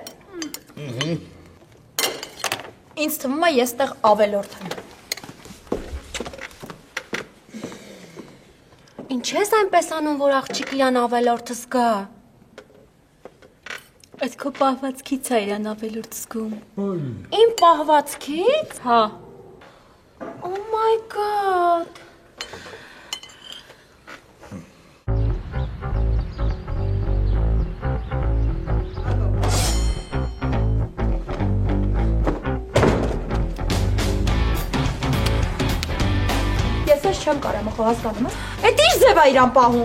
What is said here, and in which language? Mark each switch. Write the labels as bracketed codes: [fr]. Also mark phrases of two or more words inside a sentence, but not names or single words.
[hy] Ինձ թվում է ես տեղ ավելորդ եմ։ Ինչ ես այնպես անում, որ աղջիկ իրան ավելորդը զգա։ Այդ քո պահվածքից է իրան ավելորդ զգում։ Իմ պահվածքից։ Հա։ [en] Oh my god։ [hy] Ես ես չեմ կարամ խո հասկանում ես։ Էդ ի՞նչ ձև է իրան պահում։